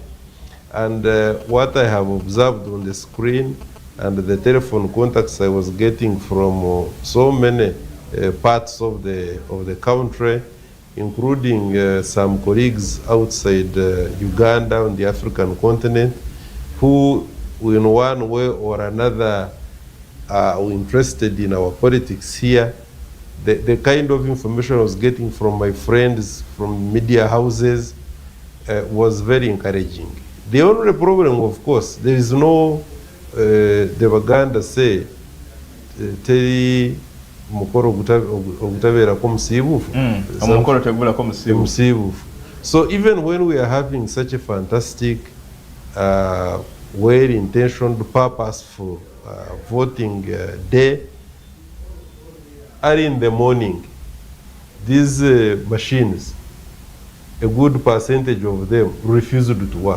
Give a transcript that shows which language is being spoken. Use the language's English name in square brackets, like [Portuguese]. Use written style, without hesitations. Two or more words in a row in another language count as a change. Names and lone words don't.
[English] And what I have observed on the screen and the telephone contacts I was getting from so many parts of the country, including some colleagues outside Uganda on the African continent, who in one way or another are interested in our politics here. The kind of information I was getting from my friends, from media houses, was very encouraging. The only problem, of course, there is no, the Baganda say, [Ganda] teri mukoro ogutavera ko musibufu. Omukoro tegula ko musibufu. [English] So even when we are having such a fantastic, well-intentioned, purposeful voting day, early in the morning, these machines, a good percentage of them refused to work.